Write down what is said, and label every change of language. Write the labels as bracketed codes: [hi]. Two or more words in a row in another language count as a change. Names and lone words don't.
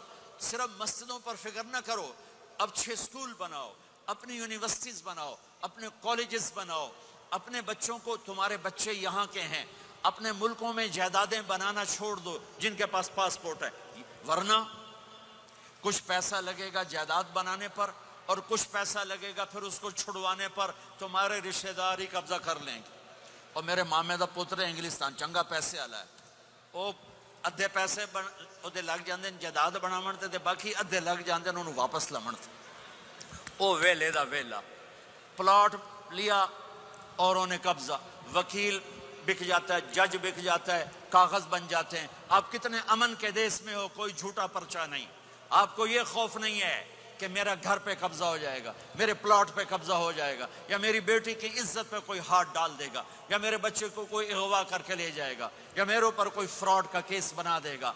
[ur] صرف مسجدوں پر فکر نہ کرو، اب 6 سکول بناؤ، اپنی یونیورسٹیز بناؤ، اپنے کالجز بناؤ، اپنے بچوں کو، تمہارے بچے یہاں کے ہیں، اپنے ملکوں میں جائیدادیں بنانا چھوڑ دو جن کے پاس پاسپورٹ ہے، ورنہ کچھ پیسہ لگے گا جائیداد بنانے پر اور کچھ پیسہ لگے گا پھر اس کو چھڑوانے پر، تمہارے رشتہ دار ہی قبضہ کر لیں گے۔ [pa] اور میرے مامے دا پتر انگلستان چنگا پیسے والا ہے، وہ ادھے پیسے ادھے لگ جاندے جائیداد بناون تے باقی ادھے لگ جاندے انہوں واپس لمن تے۔ او ویلے دا ویلا، [ur] پلاٹ لیا اور انہیں قبضہ، وکیل بک جاتا ہے، جج بک جاتا ہے، کاغذ بن جاتے ہیں۔ آپ کتنے امن کے دیس میں ہو، کوئی جھوٹا پرچہ نہیں، آپ کو یہ خوف نہیں ہے کہ میرا گھر پہ قبضہ ہو جائے گا، میرے پلاٹ پہ قبضہ ہو جائے گا، یا میری بیٹی کی عزت پہ کوئی ہاتھ ڈال دے گا، یا میرے بچے کو کوئی اغوا کر کے لے جائے گا، یا میرے اوپر کوئی فراڈ کا کیس بنا دے گا۔